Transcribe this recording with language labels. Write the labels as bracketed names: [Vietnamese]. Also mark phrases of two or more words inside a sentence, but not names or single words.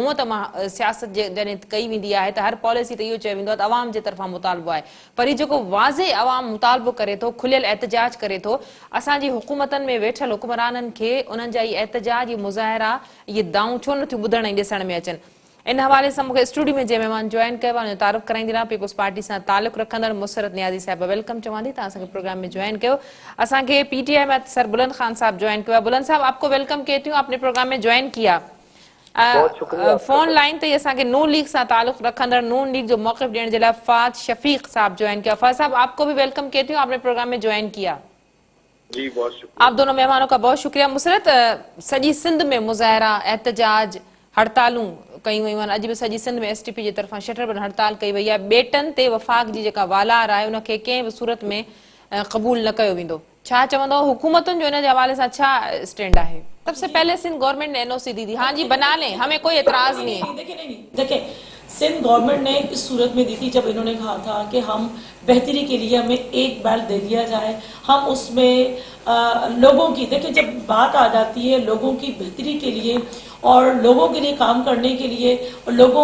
[Sindhi] हूअं त मां सियासत जॾहिं कई वेंदी आहे त हर पॉलिसी ते इहो चयो वेंदो आहे त अवाम जे तरफ़ां मुतालबो आहे, पर हीउ जेको वाज़े अवाम मुतालबो करे थो, खुलियल एहतजाज करे थो, असांजी हुकूमतनि में वेठल हुक्मराननि खे उन्हनि जा इहे एहतजाज, इहे मुज़ाहिरा, इहे दाऊं छो नथियूं ॿुधण ऐं ॾिसण में अचनि। इन हवाले सां मूंखे स्टूडियो में जंहिं महिमान जॉइन कयो आहे उनजो तारुफ़ कराईंदी रहां पीपुल्स पार्टी सां तालुक़ रखंदड़ मुसरत नियाज़ी साहिबा। वेलकम चवां थी, तव्हां असांखे प्रोग्राम में जॉइन कयो। असांखे पीटीआई में सर बुलंद खान साहब जॉइन कयो आहे। [Urdu] بلند صاحب، آپ کو ویلکم کہتی ہوں، آپ نے پروگرام میں جوائن کیا. [Sindhi] फोन लाइन ते असांखे नून लीग सां तालुक़ रखंदड़ नून लीग जो मौक़िफ़ ॾियण जे लाइ फ़ाद शफ़ीक साहब [Urdu] جوائن کیا. فاد صاحب، آپ کو بھی ویلکم کہتی ہوں، آپ نے پروگرام میں جوائن کیا. جی بہت شکریہ. آپ دونوں مہمانوں کا بہت شکریہ. [Sindhi] मुसरत, सॼी सिंध में मुज़ाहिरा, एहतजाज, हड़तालूं कयूं वयूं आहिनि। अॼु बि सॼी सिंध में एसटीपी जे तरफ़ां शटरबंद हड़ताल कई वई आहे। बेटनि ते वफ़ाक़ जी जेका वालार आहे उनखे कंहिं बि सूरत में क़बूल न कयो वेंदो। छा चवंदो हुकूमतुनि जो इन जे हवाले सां छा स्टैंड आहे? [Urdu] سب سے پہلے سندھ گورنمنٹ نے این او سی دی تھی، ہاں جی بنا لیں، ہمیں کوئی اعتراض نہیں ہے. دیکھیے سندھ گورنمنٹ نے اس صورت میں دی تھی جب انہوں نے کہا تھا کہ ہم بہتری کے لیے ہمیں ایک بیلٹ دے دیا جائے، ہم اس میں لوگوں کی، دیکھیے جب بات آ جاتی ہے لوگوں کی بہتری کے لیے اور لوگوں کے لیے کام کرنے کے لیے اور لوگوں